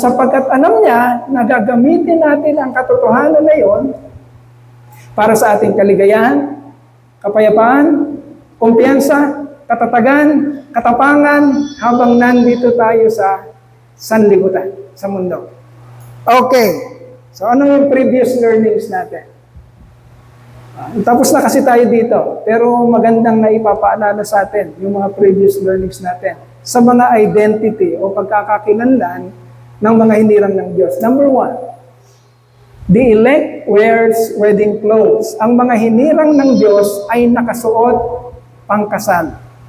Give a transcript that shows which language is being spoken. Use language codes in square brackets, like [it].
[tl] Sapagkat alam niya na gagamitin natin ang katotohanan na yon para sa ating kaligayahan, kapayapaan, kumpiyansa, katatagan, katapangan, habang nandito tayo sa sanlibutan, sa mundo. Okay. So, ano yung previous learnings natin? Tapos na kasi tayo dito, pero magandang na ipapaalala sa atin yung mga previous learnings natin sa mga identity o pagkakakilanlan ng mga hinirang ng Diyos. [en] Number 1, the elect wears wedding clothes. [tl] Ang mga hinirang ng Diyos ay nakasuot pangkasal.